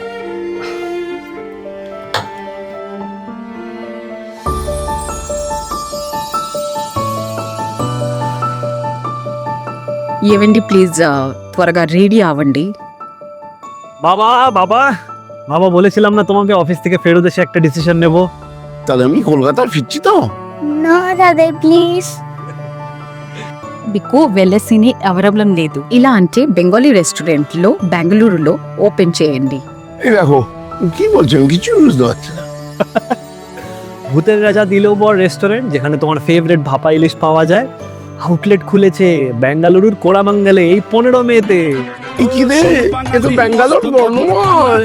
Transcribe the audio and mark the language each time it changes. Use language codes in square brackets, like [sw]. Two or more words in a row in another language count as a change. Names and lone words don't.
[te] ఏవండి ప్లీజ్ త్వరగా రెడీ అవ్వండి. [bn] বাবা বাবা বাবা বলেছিলাম না তোমাকে অফিস থেকে ফেরত এসে একটা ডিসিশন নেব। তাহলে আমি কলকাতা ফিরছি তো। না দাদাই প্লিজ। [te] మీకు వెలసిని అవైలబుల్ లేదు, ఇలా అంటే బెంగాలీ రెస్టారెంట్లో బెంగళూరులో ఓపెన్ చేయండి. [bn] এই দেখো কি বলছেন, কিছু বুঝতে পারছি না। ভূতের রাজা দিলোবর রেস্টুরেন্ট, যেখানে তোমার ফেভারিট ভাপা ইলিশ পাওয়া যায়, আউটলেট খুলেছে বেঙ্গালুরুর কোরামাঙ্গালে এই 15 মেতে। কি রে, এ তো ব্যাঙ্গালোর বর্ণময়।